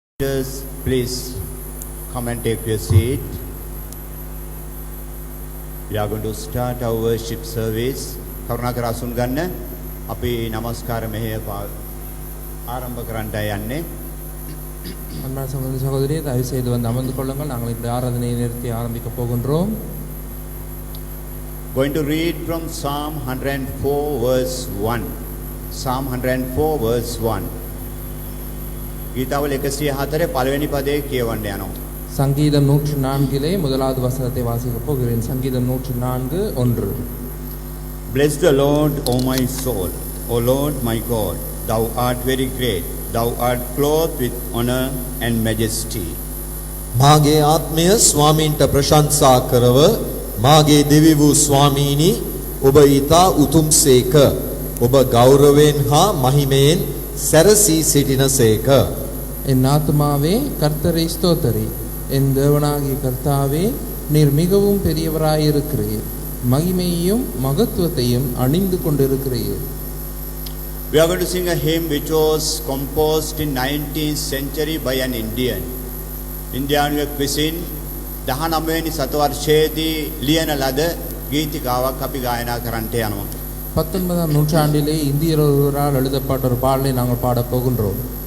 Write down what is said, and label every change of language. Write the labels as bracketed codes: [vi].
[en] Just please come and take your seat. We are going to start our worship service. [si] කරුණාකර අසුන් ගන්න. අපි নমස්කාර මෙහෙය ආරම්භ කරන්නට යන්නේ. [ta] அன்பான சகோதர சகோதரியே தயவு செய்து வந்து அமர்ந்து கொள்ளுங்கள். நாங்கள் இந்த ஆராதனையை நிறுத்தி ஆரம்பிக்க போகின்றோம். [en] Going to read from Psalm 104 verse 1. Psalm 104 verse 1. [si] ගීතාවල 104 පළවෙනි පදයේ කියවන්න යනවා. [ta] சங்கீதம் 104 முதலாவது வசனத்தை வாசிக்க போகிறேன். சங்கீதம் 104 1. [en] Bless the Lord, O my soul, O Lord my God, thou art very great, thou art clothed with honor and majesty. [si] මාගේ ආත්මය ස්වාමීන්ට ප්‍රශංසා කරව මාගේ දෙවි වූ ස්වාමීනි ඔබ ඊතා උතුම්සේක ඔබ ගෞරවයෙන් හා මහිමයෙන් සැරසී සිටිනසේක. [ta] என் ஆத்துமாவே கர்த்தரை ஸ்தோத்தரி. என் தேவனாகிய கர்த்தாவே நீர் மிகவும் பெரியவராயிருக்கிறீர். மகிமையையும் மகத்துவத்தையும் அணிந்து கொண்டிருக்கிறீர். [en] We are going to sing a hymn which was composed in 19th century by an Indian. [si] ඉන්දියානුවෙක් විසින් 19 වෙනි සතවර්ෂයේදී ලියන ලද ගීතිකාවක් අපි ගායනා කරන්නට යනවා. [ta] 19ஆம் நூற்றாண்டிலே இந்தியர் ஒருவரால் எழுதப்பட்ட ஒரு பாடலை நாங்கள் பாடப் போகின்றோம்.